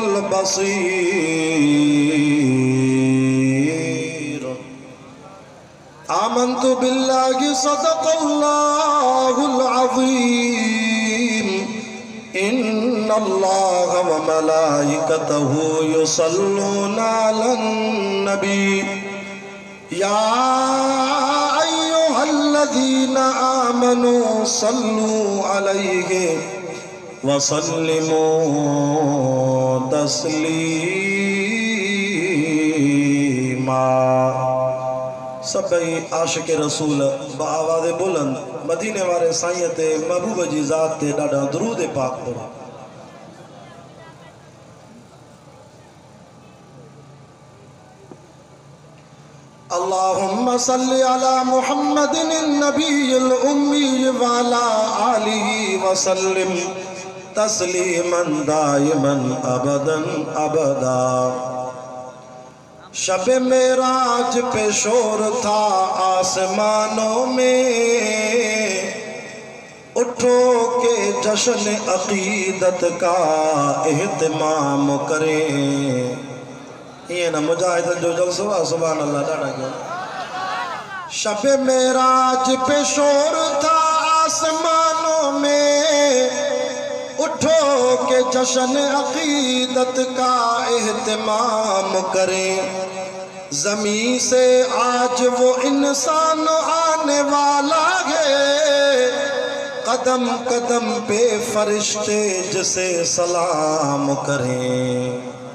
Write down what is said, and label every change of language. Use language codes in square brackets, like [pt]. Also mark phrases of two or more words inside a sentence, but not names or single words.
[ar] البصير آمنت بالله صدق الله العظيم إن الله وملائكته يصلون على النبي يا أيها الذين آمنوا صلوا عليه وسلموا تسليما [sd] सभई आशिक रसूल बावाज़ बुलंद मदीने वाले साईं ते महबूब जी ज़ात ते ॾाढा दुरूद पाक पढ़ो। [ar] اللهم صل على محمد النبي الأمي وعلى آله وسلم تسليما دائما أبدا أبدا. [ur] شب معراج پہ شور تھا آسمانوں میں، اٹھو کہ جشن عقیدت کا اہتمام کریں. [sd] ये ना मुजाहिद जो जलसो आ [ar] سبحان الله [sd] ॾाढा कयो। [ur] شب معراج پہ شور تھا آسمانوں میں، اٹھو کہ جشن عقیدت کا اہتمام کریں. زمیں سے آج وہ انسان آنے والا ہے، قدم قدم پہ فرشتے جسے سلام کریں.